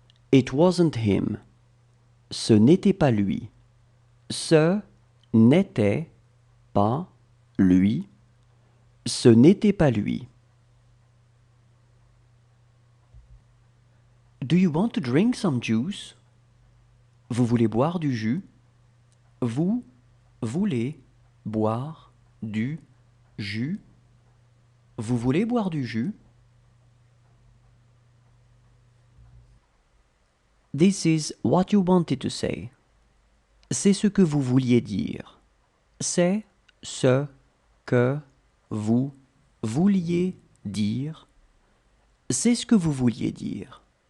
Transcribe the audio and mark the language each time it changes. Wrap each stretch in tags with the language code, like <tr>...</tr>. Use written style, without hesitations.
<en>It wasn't him.</en> <fr>Ce n'était pas lui. Ce n'était pas lui. Ce n'était pas lui.</fr> <en>Do you want to drink some juice?</en> <fr>Vous voulez boire du jus? Vous voulez boire du jus? Vous voulez boire du jus?</fr> <en>This is what you wanted to say.</en> <fr>C'est ce que vous vouliez dire. C'est ce que vous vouliez dire. C'est ce que vous vouliez dire.</fr>